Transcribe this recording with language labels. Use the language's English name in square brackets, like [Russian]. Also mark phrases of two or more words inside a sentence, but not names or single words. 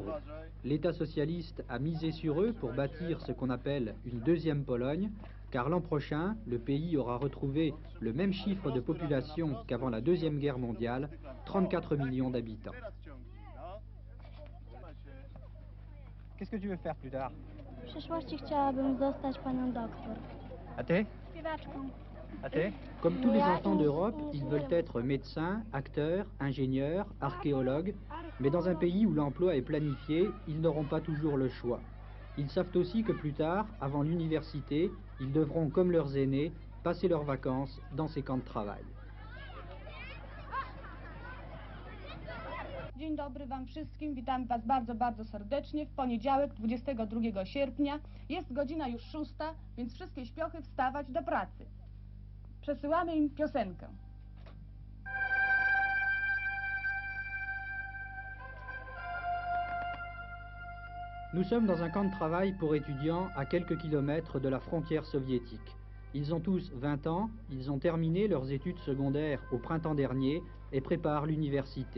[French] L'État socialiste a misé sur eux pour bâtir ce qu'on appelle une deuxième Pologne, car l'an prochain, le pays aura retrouvé le même chiffre de population qu'avant la Deuxième Guerre mondiale, 34 millions d'habitants. Qu'est-ce que tu veux faire plus tard? [Polish] W przyszłości chciałabym zostać panią doktor. A ty? Śpiewaczką. A ty? [French] Comme tous les enfants d'Europe, ils veulent être médecins, acteurs, ingénieurs, archéologues, mais dans un pays où l'emploi est planifié, ils n'auront pas toujours le choix. Ils savent aussi que plus tard, avant l'université, ils devront, comme leurs aînés, passer leurs vacances dans ces camps de travail. [Polish] Dzień dobry Wam wszystkim, witamy Was bardzo, bardzo serdecznie. W poniedziałek, 22 sierpnia, jest godzina już 6, więc wszystkie śpiochy wstawać do pracy. Przesyłamy im piosenkę. [French] Nous sommes dans un camp de travail pour étudiants à quelques kilomètres de la frontière soviétique. Ils ont tous 20 ans, ils ont terminé leurs études secondaires au printemps dernier et préparent l'université.